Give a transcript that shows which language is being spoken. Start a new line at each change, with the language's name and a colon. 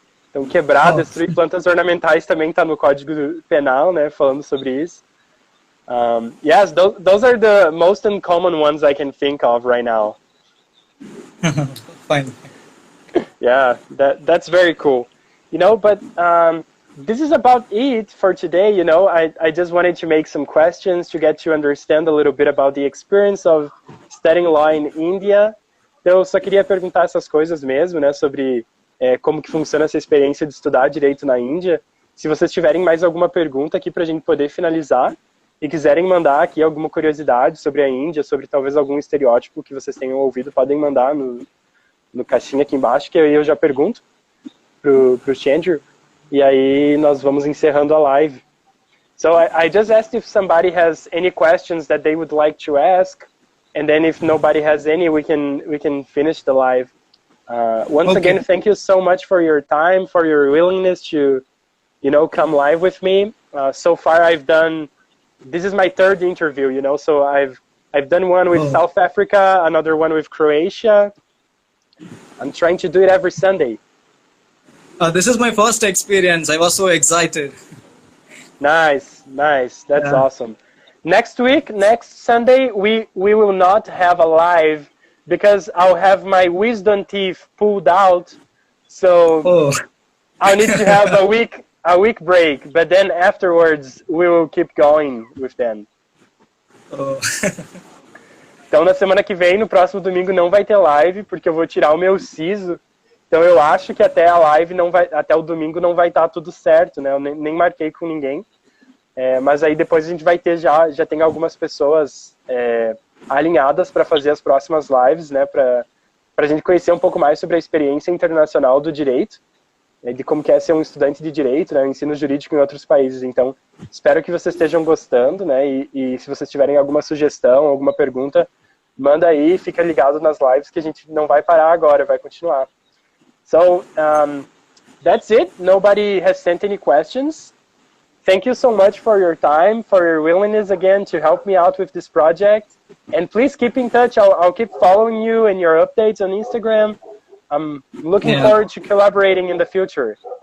Portuguese: Então quebrar, destruir plantas ornamentais também está no Código Penal, né? Falando sobre isso.
English: Yes, those are the most uncommon ones I can think of right now. Fine. Yeah, that's very cool. You know, but this is about it for today. You know, I just wanted to make some questions to get to understand a little bit about the experience of studying law in India.
Portuguese: Então, eu só queria perguntar essas coisas mesmo, né, sobre como que funciona essa experiência de estudar direito na Índia. Se vocês tiverem mais alguma pergunta aqui para a gente poder finalizar e quiserem mandar aqui alguma curiosidade sobre a Índia, sobre talvez algum estereótipo que vocês tenham ouvido, podem mandar no caixinha aqui embaixo, que aí eu já pergunto pro Chandru, e aí nós vamos encerrando a live.
English: So I just asked if somebody has any questions that they would like to ask, and then if nobody has any, we can finish the live. Once again, thank you so much for your time, for your willingness to, you know, come live with me. So far this is my third interview, you know, so I've done one with South Africa, another one with Croatia. I'm trying to do it every Sunday. This is my first experience. I was so excited. Nice. That's awesome. next week, next Sunday, we will not have a live because I'll have my wisdom teeth pulled out. So I'll need to have a week break. But then afterwards, we will keep going with them.
Portuguese: Então, na semana que vem, no próximo domingo, não vai ter live, porque eu vou tirar o meu siso. Então, eu acho que até a live até o domingo não vai estar tudo certo, né? Eu nem marquei com ninguém. Mas aí depois a gente vai ter já tem algumas pessoas alinhadas para fazer as próximas lives, né? Para a gente conhecer um pouco mais sobre a experiência internacional do direito, de como que é ser um estudante de direito, né? O ensino jurídico em outros países. Então, espero que vocês estejam gostando, né? E se vocês tiverem alguma sugestão, alguma pergunta, manda aí, fica ligado nas lives que a gente não vai parar agora, vai continuar.
English: So, that's it. Nobody has sent any questions. Thank you so much for your time, for your willingness again to help me out with this project. And please keep in touch. I'll keep following you and your updates on Instagram. I'm looking forward to collaborating in the future.